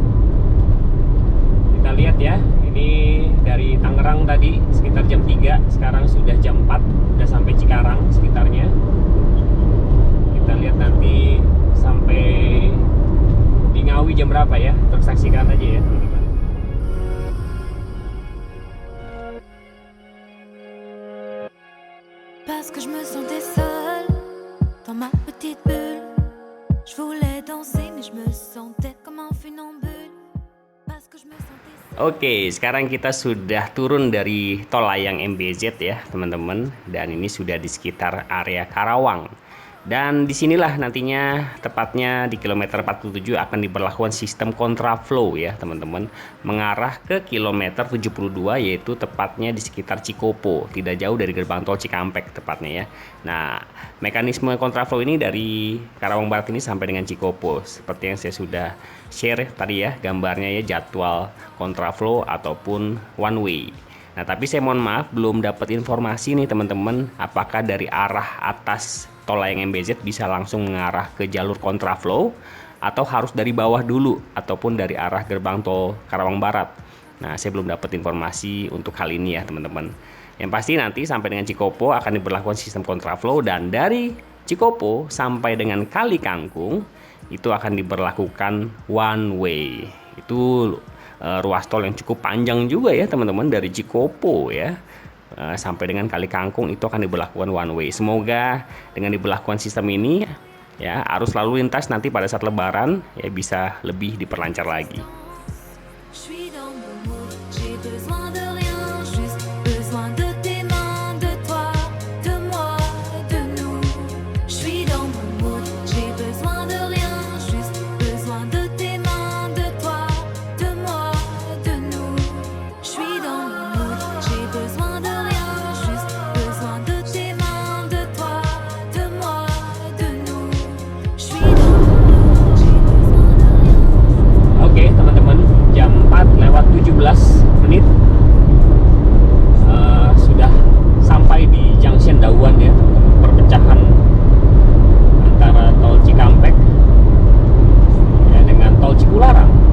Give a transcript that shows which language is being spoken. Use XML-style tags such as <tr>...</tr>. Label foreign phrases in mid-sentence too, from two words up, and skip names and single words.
<id>Kita lihat ya, ini dari Tangerang tadi sekitar jam 3, sekarang sudah jam 4, udah sampai Cikarang sekitarnya. Kita lihat nanti sampai di Ngawi jam berapa ya, terus saksikan aja ya teman-teman.</id> <fr>Parce que je me sentais seule dans ma petite bulle. Je voulais danser mais je me sentais comme un funambule. Parce que je me sentais</fr> <id>Oke, sekarang kita sudah turun dari tol layang MBZ ya teman-teman, dan ini sudah di sekitar area Karawang. Dan disinilah nantinya tepatnya di kilometer 47 akan diberlakukan sistem kontraflow ya teman-teman, mengarah ke kilometer 72, yaitu tepatnya di sekitar Cikopo, tidak jauh dari gerbang tol Cikampek tepatnya ya. Nah, mekanisme kontraflow ini dari Karawang Barat ini sampai dengan Cikopo, seperti yang saya sudah share tadi ya gambarnya ya, jadwal kontraflow ataupun</id> <en>one way.</en> <id>Nah, tapi saya mohon maaf belum dapat informasi nih teman-teman, apakah dari arah atas tol layang MBZ bisa langsung mengarah ke jalur kontraflow atau harus dari bawah dulu ataupun dari arah gerbang tol Karawang Barat. Nah, saya belum dapat informasi untuk hal ini ya teman-teman. Yang pasti nanti sampai dengan Cikopo akan diberlakukan sistem kontraflow, dan dari Cikopo sampai dengan Kali Kangkung itu akan diberlakukan</id> <en>one way.</en> <id>Itu ruas tol yang cukup panjang juga ya teman-teman, dari Cikopo ya sampai dengan Kali Kangkung itu akan diberlakukan</id> <en>one way.</en> <id>Semoga dengan diberlakukan sistem ini ya, arus lalu lintas nanti pada saat Lebaran ya bisa lebih diperlancar lagi.</id> <fr>Je suis dans mon mood, j'ai besoin de rien, juste besoin de tes mains, de toi, de moi, de nous. Je suis dans mon mood, j'ai besoin de rien, juste besoin de tes mains, de toi, de moi, de nous. Je suis dans mon mood, j'ai besoin de rien, juste besoin de tes mains, de toi, de moi, de nous. Je suis dans mon mood, j'ai besoin de rien.</fr> <id>Oke teman-teman, jam 4:17 sudah sampai di junction Dauan ya, perpecahan antara tol Cikampek ya dengan tol Cipularang.</id>